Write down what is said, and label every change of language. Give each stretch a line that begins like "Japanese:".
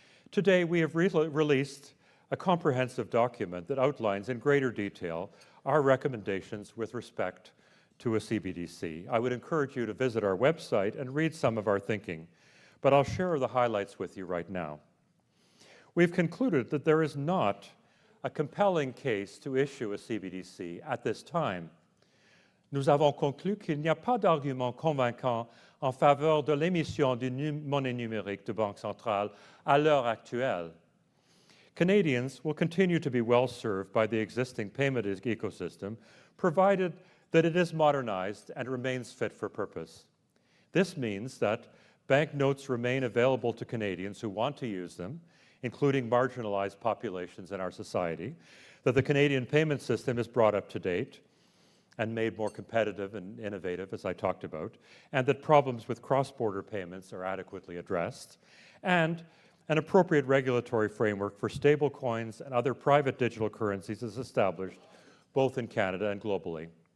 English: Today, we have released a comprehensive document that outlines in greater detail our recommendations with respect to a CBDC. I would encourage you to visit our website and read some of our thinking, but I'll share the highlights with you right now. We've concluded that there is not a compelling case to issue a CBDC at this time.
French: Nous avons conclu qu'il n'y a pas d'argument convaincant en faveur de l'émission d'une monnaie numérique de banque centrale à l'heure actuelle.
English: Canadians will continue to be well served by the existing payment ecosystem, provided that it is modernized and remains fit for purpose. This means that banknotes remain available to Canadians who want to use them, including marginalized populations in our society, that the Canadian payment system is brought up to date and made more competitive and innovative, as I talked about, and that problems with cross-border payments are adequately addressed, and an appropriate regulatory framework for stablecoins and other private digital currencies is established, both in Canada and globally.